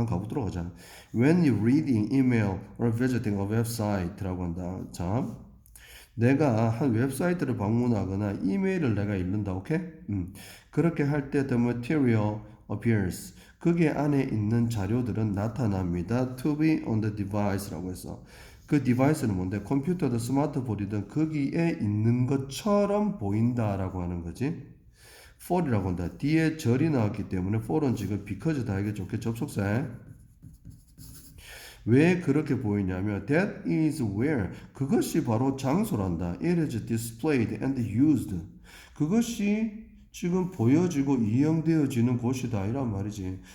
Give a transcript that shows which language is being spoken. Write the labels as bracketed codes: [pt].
[en] 한번 가보도록 하자. When you reading email or visiting a website [ko] 라고 한다. 자, 내가 한 웹사이트를 방문하거나 이메일을 내가 읽는다. 오케이? 그렇게 할 때 [en] the material appears. [ko] 그게 안에 있는 자료들은 나타납니다. [en] To be on the device [ko] 라고 해서. 그 디바이스는 뭔데? 컴퓨터든 스마트폰이든 거기에 있는 것처럼 보인다라고 하는 거지. for이라고 한다. 뒤에 절이 나왔기 때문에 for은 지금 because다 알겠죠? 접속사에. 왜 그렇게 보이냐면 [en] that is where [ko] 그것이 바로 장소란다. [en] It is displayed and used. [ko] 그것이 지금 보여지고 이용되어지는 곳이다 이란 말이지.